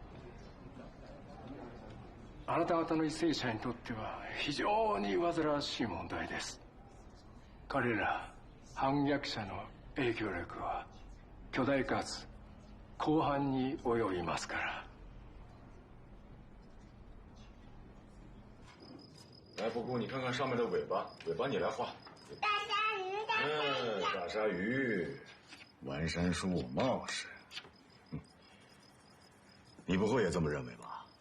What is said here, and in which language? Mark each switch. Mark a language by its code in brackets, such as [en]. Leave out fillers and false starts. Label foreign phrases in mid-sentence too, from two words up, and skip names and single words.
[ja] あなた方の為政者にとっては非常に煩わしい問題です。彼ら反逆者の影響力は巨大かつ広範に及びますから。 [zh] 来，布布，你看看上面的尾巴，尾巴你来画。大鲨鱼，大鲨鱼。大鲨鱼，完山树冒失。你不会也这么认为吧？